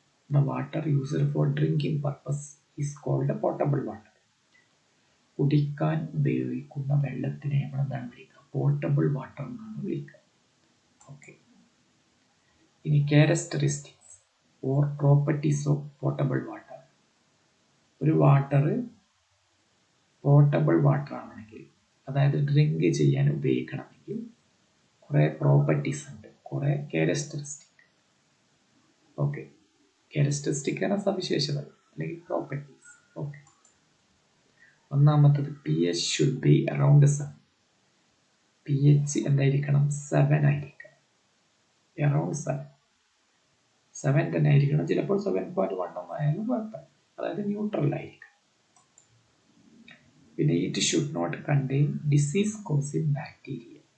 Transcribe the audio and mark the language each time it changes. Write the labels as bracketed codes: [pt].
[en] The water used for drinking purpose is called potable water. [ml] കുടിക്കാൻ ഉപയോഗിക്കുന്ന വെള്ളത്തിനെ നമ്മൾ എന്താണ് വിളിക്കുക? പോർട്ടബിൾ വാട്ടർ എന്നാണ് വിളിക്കുക. ഓക്കെ, ഇനി [en] Characteristics or properties of portable water. [ml] ഒരു വാട്ടർ പോർട്ടബിൾ വാട്ടർ ആണെങ്കിൽ, അതായത് ഡ്രിങ്ക് ചെയ്യാൻ ഉപയോഗിക്കണമെങ്കിൽ കുറേ പ്രോപ്പർട്ടീസ് ഉണ്ട്, കുറേ ക്യാരക്ടറിസ്റ്റിക്. ഓക്കെ, ക്യാരക്ടറിസ്റ്റിക് എന്ന സവിശേഷതകൾ അല്ലെങ്കിൽ പ്രോപ്പർട്ടീസ്. [en] Okay, ഒന്നാമത്തത് pH should be around 7. [ml] pH എന്തായിരിക്കണം? 7 ആയിരിക്കണം. അറൗണ്ട് 7 തന്നെ ആയിരിക്കണം. ചിലപ്പോൾ 7.1 ആയാലും കുഴപ്പമില്ല. അതായത് ന്യൂട്രൽ ആയിരിക്കണം. [en] പിന്നെ it should not contain disease causing bacteria.